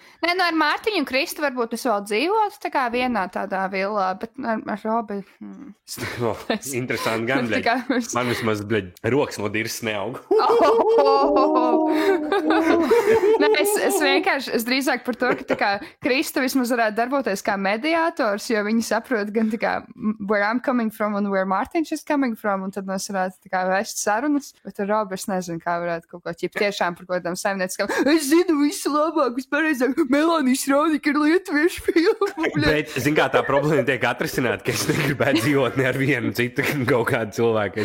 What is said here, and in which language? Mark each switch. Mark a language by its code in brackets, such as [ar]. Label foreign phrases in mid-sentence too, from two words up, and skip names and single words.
[lv] Nē, ar Mārtiņu un Kristu varbūt es vēl dzīvotu tā kā vienā tādā villā, bet ar Robi... Interesanti gan, Man vismaz, rokas no dirs neaug. Nē, es vienkārši, es drīzāk par to, ka tā kā Krista vismaz varētu darboties kā mediātors, jo viņi saprot gan tā kā [en] where I'm coming from [lv] un [en] where Mārtiņš is coming from, [lv] un tad mēs varētu tā kā vēst sarunas, bet ar Robu es nezinu, kā varētu kaut ko ķip tiešām par kaut kādām saimnieciskām. Es zinu visu labāk, vispareizāk, Melānijas Raunika ir lietuviešu filmu. Bet, zin kā, tā problēma tiek atrisināta, ka es negribētu dzīvot ne ar vienu citu kaut kādu cilvēku.